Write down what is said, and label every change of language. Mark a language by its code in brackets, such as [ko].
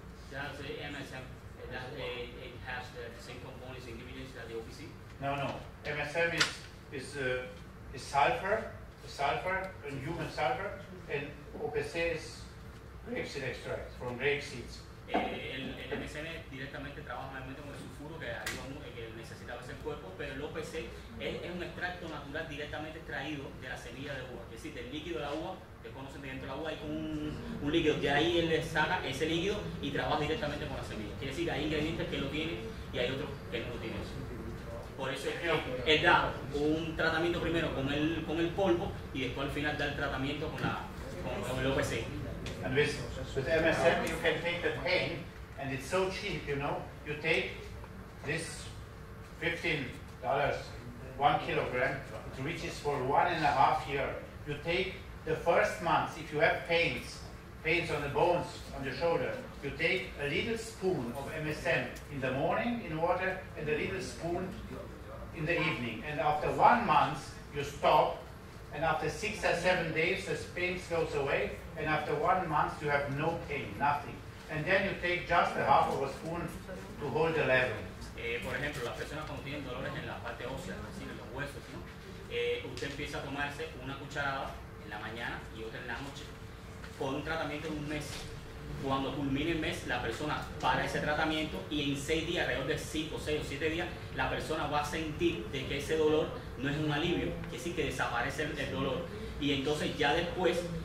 [es] Ya sé, [en] MSM, it has the same components and ingredients that the OPC. No. MSM is sulfur, and human sulfur, and OPC is rapeseed extract from rape seeds. [es] El MSM directamente trabaja mayormente con el sulfuro que necesitaba ese cuerpo, pero el OPC es un extracto natural directamente extraído de la semilla de uva, es decir, del líquido de la uva, que conocen dentro de la uva hay como un líquido, de ahí él le saca ese líquido y trabaja directamente con la semilla. Quiere decir, hay ingredientes que lo tienen y hay otros que no lo tienen. Por eso es que él da un tratamiento primero con el polvo y después al final da el tratamiento con el OPC. [en] And with MSM you can take the pain, and it's so cheap, you know. You take this $15, 1 kilogram, it reaches for 1.5 years. You take the first month, if you have pains on the bones, on the shoulder, you take a little spoon of MSM in the morning in water and a little spoon in the evening. And after 1 month, you stop, and after 6 or 7 days, the pain goes away, and after 1 month, you have no pain, nothing. And then you take just a half of a spoon to hold the level. [es] Por ejemplo, las personas cuando tienen dolores en la parte ósea, es decir, en los huesos, ¿no? Usted empieza a tomarse una cucharada en la mañana y otra en la noche, con un tratamiento de 1 mes. Cuando culmine el mes, la persona para ese tratamiento y en 6 días, alrededor de 5, 6 o 7 días, la persona va a sentir de que ese dolor no es un alivio, es decir, que desaparece el dolor. Y entonces ya después